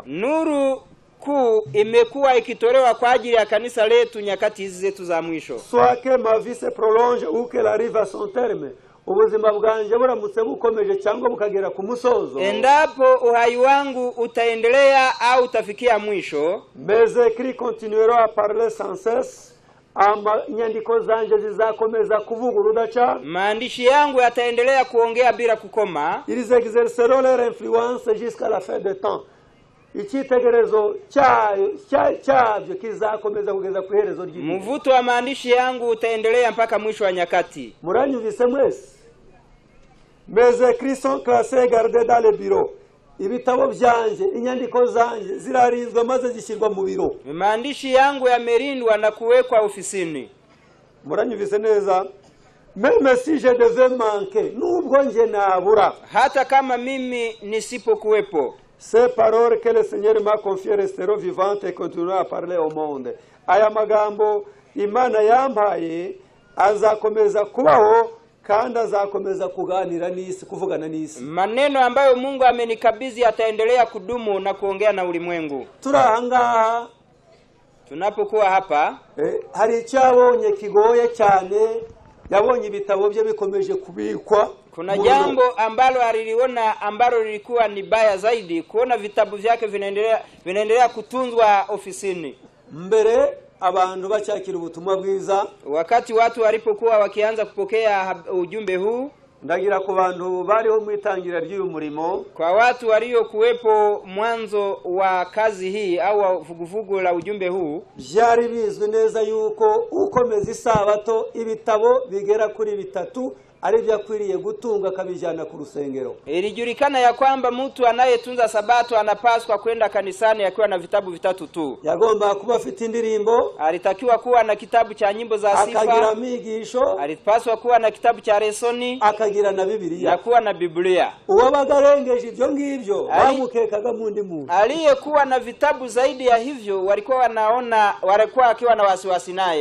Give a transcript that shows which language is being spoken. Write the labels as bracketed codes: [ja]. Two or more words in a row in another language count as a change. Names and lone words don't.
[sw] Nuru kuu imekuwa ikitolewa kwa ajili ya kanisa letu nyakati hizi zetu za mwisho. [fr] Soit que ma vie se prolonge ou qu'elle arrive à son terme. [rw] Ubuzima bwanje buramutse bukomeje cyangwa bukagera ku musozo. [sw] Endapo uhai wangu utaendelea au utafikia mwisho, [fr] mes écrits continueront à parler sans cesse. [rw] Nyandiko zanje zizakomeza kuvuga urudaca. [sw] Maandishi yangu yataendelea kuongea bila kukoma. [fr] Ils exerceront leur influence jusqu'à la fin des temps. [rw] Icyitegerezo cyabyo kizakomeza kugeza ku iherezo ry'igihe. [sw] Mvuto wa maandishi yangu utaendelea mpaka mwisho wa nyakati. [rw] Muranyumvise mwese? [fr] Mes écrits sont classés et gardés dans les bureaux. [rw] Ibitabo byanje, inyandiko zanje zirarinzwe maze zishyirwa mu biro. [sw] Maandishi yangu yamerindwa na kuwekwa ofisini. [rw] Muranyumvise neza? [fr] Même si je devais manquer, [rw] nubwo nje nabura, [sw] hata kama mimi nisipokuwepo, [fr] ces paroles que le Seigneur m'a confiées resteront vivantes et continueront à parler au monde. [rw] Aya magambo Imana yampaye azakomeza kubaho kandi azakomeza kuganira n'isi, kuvugana n'isi. [sw] Maneno ambayo Mungu amenikabidhi ataendelea kudumu na kuongea na ulimwengu. [rw] Turahanga [sw] tunapokuwa hapa, [rw] hari icyabonye kigoye cyane, yabonye ibitabo bye bikomeje kubikwa. [sw] Kuna jambo ambalo aliliona ambalo lilikuwa ni baya zaidi, kuona vitabu vyake vinaendelea kutunzwa ofisini. [rw] Mbere abantu bacyakira ubutumwa bwiza, [sw] wakati watu walipokuwa wakianza kupokea ujumbe huu, [rw] ndagira ku bantu bariho mu itangira ry'uyu murimo, [sw] kwa watu waliokuwepo mwanzo wa kazi hii au vuguvugu la ujumbe huu, [rw] byari bizwi neza yuko ukomeza isabato ibitabo bigera kuri 3 ari byakwiriye gutunga kabijana ku rusengero. [sw] Ilijulikana ya kwamba mtu anayetunza sabato anapaswa kwenda kanisani akiwa na vitabu 3 tu. [rw] Yagomba kuba afite indirimbo, [sw] alitakiwa kuwa na kitabu cha nyimbo za sifa, [rw] akagira migisho, [sw] alipaswa kuwa na kitabu cha lesoni, [rw] akagira na Biblia, [sw] na kuwa na Biblia. [rw] Uwabagarengeje ibyo ngibyo bamukekaga mundi muntu. [sw] Aliyekuwa na vitabu zaidi ya hivyo walikuwa akiwa na wasiwasi naye.